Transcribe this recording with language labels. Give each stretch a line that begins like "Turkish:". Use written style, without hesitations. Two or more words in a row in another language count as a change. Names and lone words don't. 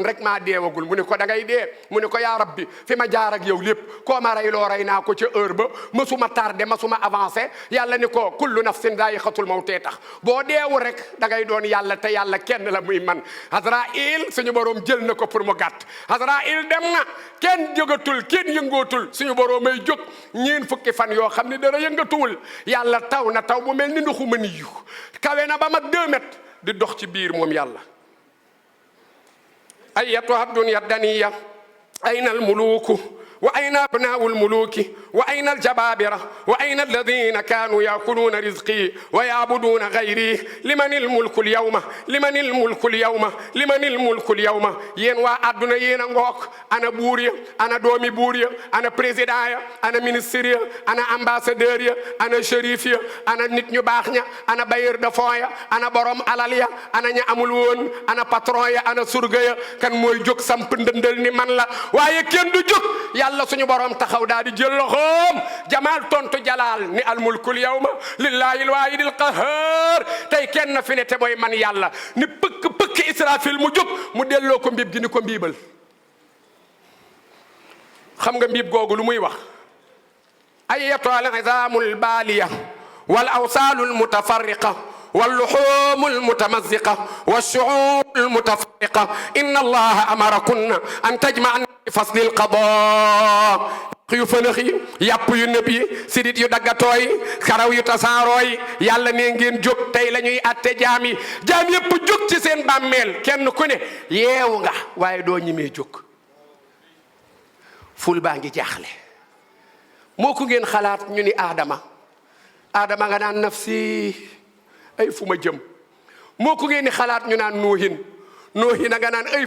Wolof: rek maa deewagul mu ne ko da ngay dee mu ne ko
Arabic: يا ربي
Wolof: fi ma jaar ak yow lépp koo ma rey loo rey naa ko ca heure ba
French: masuma tardé
Wolof: masuma avancé yàlla ni ko
Arabic: كل نفس ذائقة الموت
Wolof: tax boo deewu rek da ngay doon yàlla te yàlla kenn la muy man Azraïl suñu borom jël na ko pour mu gàtt Azraïl dem na kenn jógatul kenn yëngootul suñu borom ay jóg ñeen fukki fan yoo xam ne dara yëngatuwul yàlla taw na taw bu mel ni ndoxu mën yu kawe na ba mag 2 mètres di dox ci biir moom yàlla
Arabic: أيتها الدنيا الدنية أين الملوك وأين أبناء الملوك وأين الجبابرة وأين الذين كانوا يأكلون رزقي ويعبدون غيري لمن الملك اليوم لمن الملك اليوم لمن الملك اليوم
Wolof: yéen waa àdduna yéen a ngook ana buur ya ana doomi buur ya ana président ya ana ministre ya ana ambassadeur ya ana shérif ya ana nit ñu baax ña ana
French: bailleur de fonds
Wolof: ya ana borom alal ya ana ña amul woon ana patron ya ana surga ya kan mooy jóg samp ndëndal ni man la waaye kenn du jóg yàlla suñu borom taxaw daal di jël loxoom jamaal tontu jalaal ni
Arabic: الملك اليوم لله الواحد القهار
Wolof: tey kenn fi ne te mooy man yàlla ni pëkk israfil mu jóg mu delloo ko mbib gi ni ko mbiibal xam nga mbiib googu lu muy wax
Arabic: أيتها العظام البالية والأوصال المتفرقة واللحوم المتمزقة والشعور المتفرقة إن الله أمركن أن تجتمعن في فصل القضاء
Wolof: yu fënax yi yàpp yu nëb yi sidit yu daggatoo yi karaw yu tasaaroo yi yàlla ne ngeen jóg tey la ñuy atte jaam yi jaam yépp jóg ci seen bàmmeel kenn ku ne yeewu nga waaye doo ñimee jóg ful baa ngi jaaxle moo ko ngeen xalaat ñu ni aadama nga naan nafsi ay fu ma jëm moo ko ngeen di xalaat ñu naan noohin nga naan ay